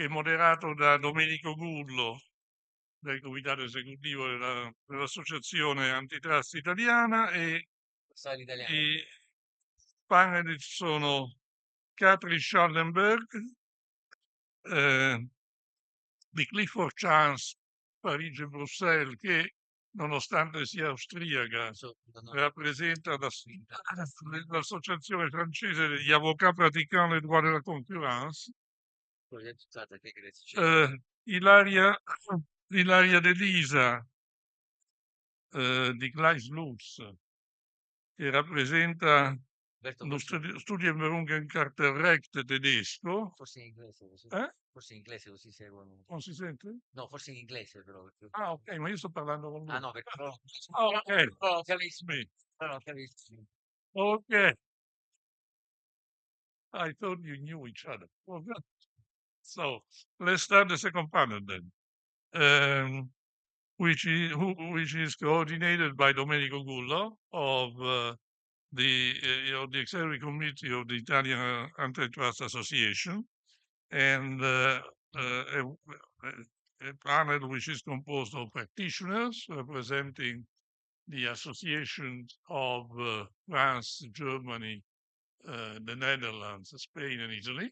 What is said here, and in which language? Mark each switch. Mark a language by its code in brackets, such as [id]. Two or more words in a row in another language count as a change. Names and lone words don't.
[it] è moderato da Domenico Gullo, del comitato esecutivo dell'Associazione Antitrust Italiana, e i panelist sono Katrin Schallenberg, eh, di Clifford Chance, Parigi e Bruxelles, che nonostante sia austriaca rappresenta l'associazione francese degli avvocati praticanti [fr] le droit de la concurrence. [it] eh, Ilaria, Ilaria De Lisa, di Gleis Lutz, che rappresenta lo Studienberufungskartellrecht tedesco. Forse in inglese così. Eh? Forse in inglese così seguono. Non si sente? No, forse in inglese però. Ah, ok, ma io sto parlando con lui. Ah no, perché Oh, ok. no, capisco. Me. No, capisco. Okay. [en] I thought you knew each other. Well, good. So let's start the second panel then, which is coordinated by Domenico Gullo of the Executive Committee of the Italian Antitrust Association, and a panel which is composed of practitioners representing the associations of France, Germany, the Netherlands, Spain, and Italy.